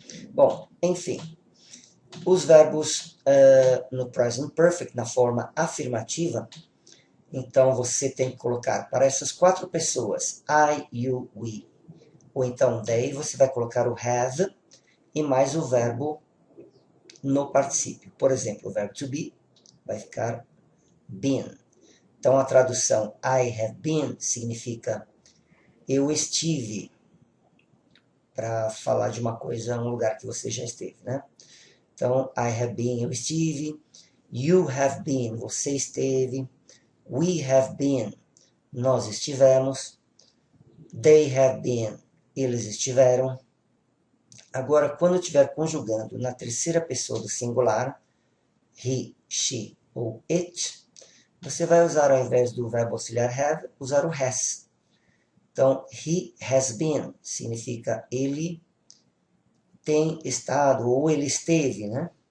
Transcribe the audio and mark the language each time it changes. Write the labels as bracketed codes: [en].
[pt] Bom, enfim, os verbos no present perfect, na forma afirmativa, então você tem que colocar para essas 4 pessoas, I, you, we, ou então they, você vai colocar o have e mais o verbo no particípio. Por exemplo, o verbo to be vai ficar been. Então a tradução [en] I have been [pt] significa eu estive, para falar de uma coisa, um lugar que você já esteve, né? Então, [en] I have been, [pt] eu estive. [en] You have been, [pt] você esteve. [en] We have been, [pt] nós estivemos. [en] They have been, [pt] eles estiveram. Agora, quando estiver conjugando na terceira pessoa do singular, he, she ou it, você vai usar, ao invés do verbo auxiliar have, usar o has. Então, [en] he has been [pt] significa ele tem estado, ou ele esteve, né?